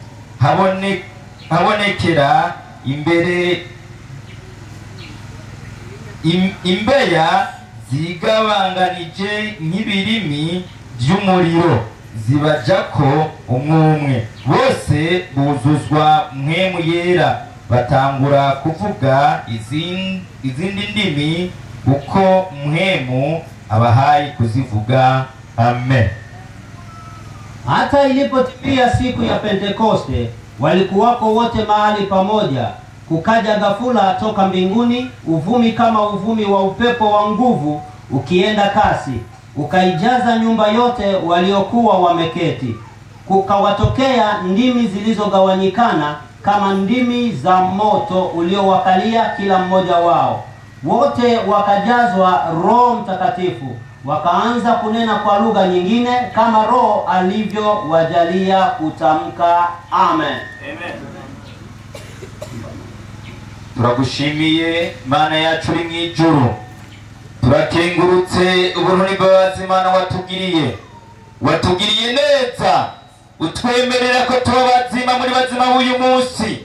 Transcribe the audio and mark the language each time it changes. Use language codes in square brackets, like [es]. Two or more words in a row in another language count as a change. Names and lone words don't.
[rn] Habonekera imbere imbeya zigabanganije nk'ibirimi by'umuriro, zibajako umwe. Bose buzuzwa mpwemu yera, batangura kuvuga izindi ndimi uko mpwemu abahaye kuzivuga. Amen. [sw] Hata ilipotimia siku ya Pentekoste, walikuwako wote mahali pamoja. kukaja ghafula toka mbinguni uvumi kama uvumi wa upepo wa nguvu ukienda kasi, ukaijaza nyumba yote waliokuwa wameketi. Kukawatokea ndimi zilizogawanyikana kama ndimi za moto uliowakalia kila mmoja wao. Wote wakajazwa Roho Mtakatifu, wakaanza kunena kwa lugha nyingine kama Roho alivyowajalia kutamka. Amen. Amen. [rn] Turagushimiye Mana yacu uri mwijuru, turakengurutse ubuntu n'imbabazi Mana watugiriye neza, utwemerera ko tuba bazima muri bazima b'uyu munsi.